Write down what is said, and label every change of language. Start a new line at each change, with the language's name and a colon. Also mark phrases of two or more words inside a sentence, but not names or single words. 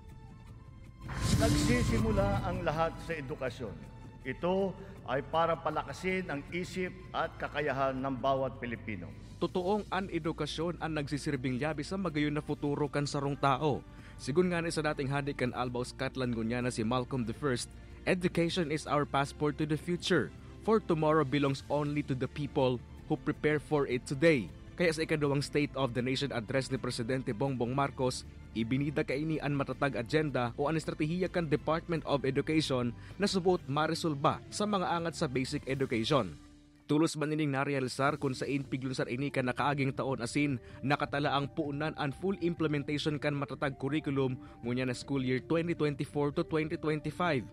Filipino: Nagsisimula ang lahat sa edukasyon. Ito ay para palakasin ang isip at kakayahan ng bawat Pilipino.
Bikol: Totoong ang edukasyon ang nagsisirbing labi sa magayon na futuro kan sarong tao. Sigun nga ni sa dating hadi kan Albao, Scotland ngunya na si Malcolm I,
English: education is our passport to the future, for tomorrow belongs only to the people who prepare for it today.
Bikol: Kaya sa ikaduwang State of the Nation address ni Presidente Bongbong Marcos, ibinida kaini ang matatag agenda o ang estratehiya kan Department of Education na subot maresolba sa mga angat sa basic education. Tulos man nining narealisar kung sa piglunsar ini kan nakaaging taon asin nakatala ang puunan ang
English: full implementation
Bikol: kan matatag curriculum ngunya na
English: school year 2024 to 2025.